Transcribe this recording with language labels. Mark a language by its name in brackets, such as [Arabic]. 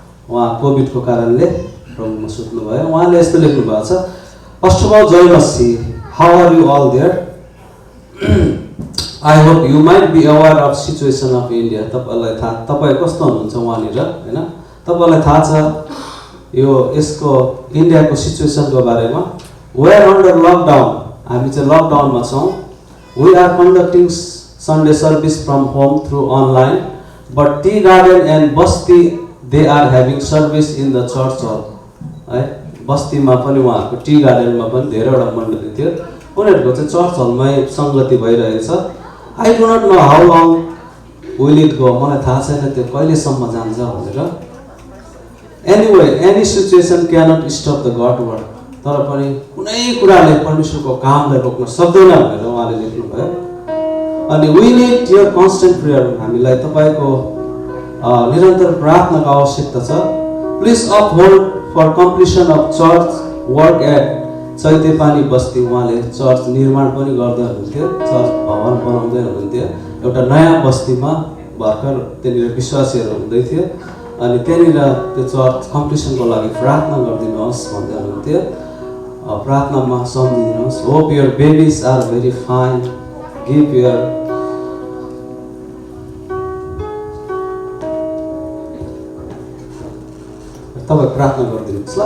[Nepali] उहाँ कोभिडको कारणले प्रभुमा सुत्नुभयो। उहाँले यस्तो लेख्नु भएको छ, [English] First of all जय मसीह, how are you all there, I hope you might be aware of situation of India. [Nepali] तपाईँलाई थाहा, तपाईँ कस्तो हुनुहुन्छ वहाँनिर होइन, तपाईँलाई थाहा छ यो यसको इन्डियाको सिचुएसनको बारेमा। [English] we are under lockdown, [Nepali] हामी चाहिँ लकडाउनमा छौँ। [English] We are conducting Sunday service from home through online, but tea garden and basti they are having service in the church hall है। [Nepali] बस्तीमा पनि उहाँहरूको टी गार्डनमा पनि धेरैवटा मण्डली थियो, उनीहरूको चाहिँ चर्च हलमै सङ्गति भइरहेछ। [English] I do not know how long will it go, [Nepali] मलाई थाहा छैन त्यो कहिलेसम्म जान्छ भनेर। [English] anyway any situation cannot stop the God work, [Nepali] तर पनि कुनै कुराले परमेश्वरको कामलाई रोक्न सक्दैन भनेर उहाँले लेख्नुभयो। [English] अनि we need your constant prayer, [Nepali] हामीलाई तपाईँको निरन्तर प्रार्थनाको आवश्यकता छ। [English] Please uphold for completion of church work at Chaitepani Basti. [Nepali] उहाँले चर्च निर्माण पनि गर्दै हुनुहुन्थ्यो, चर्च भवन बनाउँदै हुनुहुन्थ्यो। एउटा नयाँ बस्तीमा भर्खर त्यहाँनिर विश्वासीहरू हुँदै थियो, अनि त्यहाँनिर त्यो चर्च कम्प्लिसनको लागि प्रार्थना गरिदिनुहोस् भन्दै हुनुहुन्थ्यो। प्रार्थनामा सम्झिदिनुहोस्। [English] hope your babies are very fine, give your [Nepali] तपाईँ प्रार्थना गरिदिनुहोस् ल।